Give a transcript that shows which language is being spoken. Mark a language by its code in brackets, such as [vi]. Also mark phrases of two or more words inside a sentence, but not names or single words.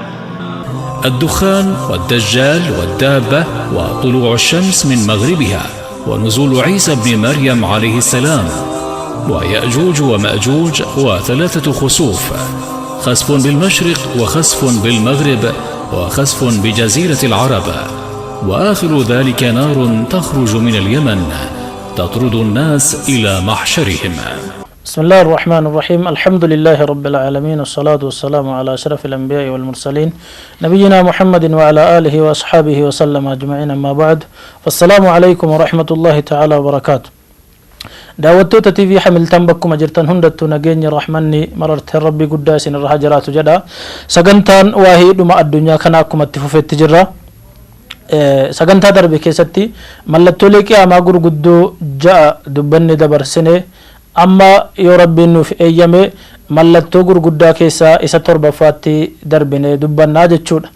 [ar] الدخان والدجال والدابة وطلوع الشمس من مغربها ونزول عيسى بن مريم عليه السلام ويأجوج ومأجوج وثلاثة خسوف، خسف بالمشرق وخسف بالمغرب وخسف بجزيرة العرب، وآخر ذلك نار تخرج من اليمن تطرد الناس إلى محشرهم. بسم الله الرحمن الرحيم. الحمد لله رب العالمين، والصلاة والسلام على أشرف الأنبياء والمرسلين نبينا محمد وعلى آله وأصحابه وسلم أجمعين. أما بعد، فالسلام عليكم ورحمة الله تعالى وبركاته. [om] daawwattoota TV Hamilton bakkuma jirtan hundattuu nageenya rahmanni mararteen rabbii guddaa isin irra jiraatu jedha. Sagantaan waa'ee dhuma addunyaa kana akkuma itti fufetti jirra. Sagantaa darbe keessatti mallattoolee qiyaamaa gurguddoo 6 dubbanne dabarsine amma yoo rabbiin nuuf eeyyame mallattoo gurguddaa keessaa isa 7ffaatti darbine dubbannaa jechuudha.